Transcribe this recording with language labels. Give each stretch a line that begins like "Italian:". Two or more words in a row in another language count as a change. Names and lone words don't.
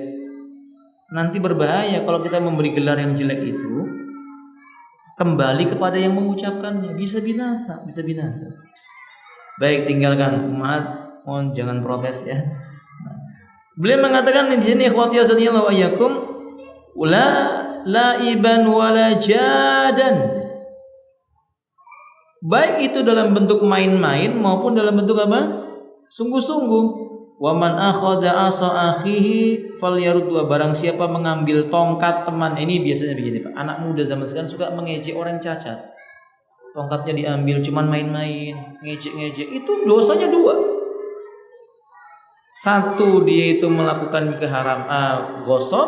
Indonesian: Nanti berbahaya kalau kita memberi gelar yang jelek itu kembali kepada yang mengucapkannya, bisa binasa. Baik, tinggalkan umat, mohon jangan protes ya. Beliau mengatakan di sini
Arabic: إخوتي أعزنا الله وإياكم, لا لاعبا ولا جادا.
Indonesian: Baik itu dalam bentuk main-main maupun dalam bentuk apa? Sungguh-sungguh.
Arabic: ومن أخذ عصا أخيه فليرده.
Indonesian: Barang siapa mengambil tongkat teman, ini biasanya begini Pak. Anak muda zaman sekarang suka mengejek orang cacat. Tongkatnya diambil cuman main-main, ngejek-ngejek. Itu dosanya dua. Satu, dia itu melakukan gosok.